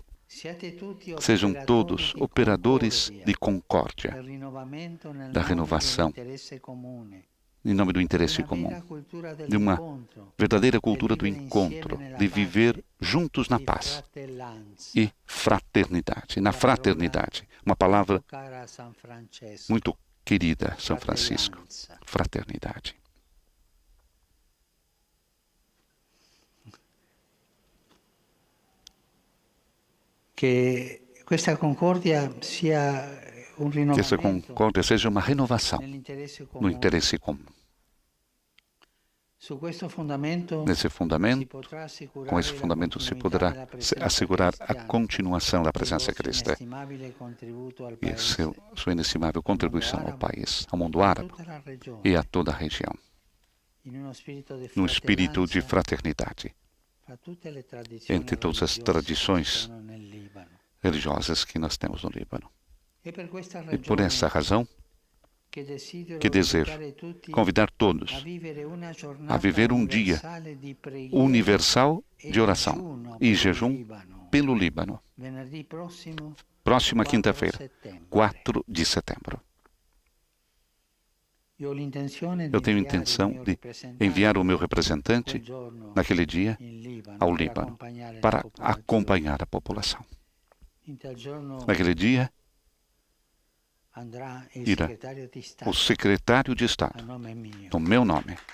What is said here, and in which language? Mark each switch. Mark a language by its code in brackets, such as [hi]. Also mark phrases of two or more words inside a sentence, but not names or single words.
[pt] Sejam todos operadores de concórdia, da renovação, em nome do interesse comum, de uma verdadeira cultura do encontro, de viver juntos na paz e fraternidade. Na fraternidade, uma palavra muito querida, São Francisco, fraternidade. [it] che questa concordia sia un [pt] Que essa [it] rinnovamento [pt] concórdia seja uma renovação [it] nell'interesse [pt] no [it] comune. [pt] interesse comum. [it] Su questo fondamento [pt] Nesse [it] si [pt] fundamento, [it] potrà assicurare [pt] com esse [it] la [pt] fundamento, se [it] continuità [pt] poderá [it] della presenza [pt] assegurar a [it] cristiana, [pt] continuação da [it] il [pt] presença [it] vostro [pt] cristã [it] inestimabile contributo al [pt] e [it] Paese, [pt] sua inestimável contribuição ao país, ao mundo [it] a [pt] árabe [it] tutta la regione, [pt] e a toda a região, [it] in uno spirito di [pt] num espírito de [it] fratellanza [pt] fraternidade [it] fra tutte le tradizioni [pt] entre todas as [it] religiose [pt] tradições [it] che sono nel Libano. [pt] religiosas que nós temos no Líbano. [it] E per questa [pt] E por essa [it] ragione [pt] razão [it] che [pt] desejo [it] invitare tutti [pt] convidar todos [it] a vivere una [pt] a [it] giornata [pt] viver dia [it] universale di preghiera [pt] universal [it] e [pt] de oração [it] digiuno [pt] e [it] per il [pt] jejum [it] Libano. [pt] pelo Líbano, [it] Venerdì prossimo, [pt] próxima [it] 4 [pt] quinta-feira, [it] settembre. [pt] 4 de setembro. Eu tenho intenção de enviar o meu representante naquele dia ao Líbano para acompanhar a população. Naquele dia irá o secretário de Estado, no meu nome.